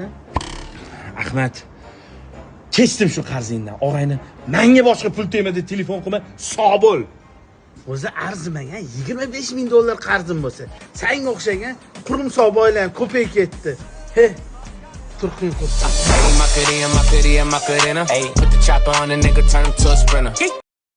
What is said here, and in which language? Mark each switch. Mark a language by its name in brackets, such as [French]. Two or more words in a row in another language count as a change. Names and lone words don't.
[Uzbek] Ahmad, kechdim shu qarzingdan. Og'ayni, menga boshqa pul tegmadi, telefon qilma, sog' bo'l. O'zi arzimagan 25 ming dollar qarzim bo'lsa, senga o'xshagan qurumsoq boylar ham ko'payib ketdi. He. Turqing qursa. [English] Hey, my pity and my pity and my pity. Hey, put the chopper on a nigga, turn him to a sprinter.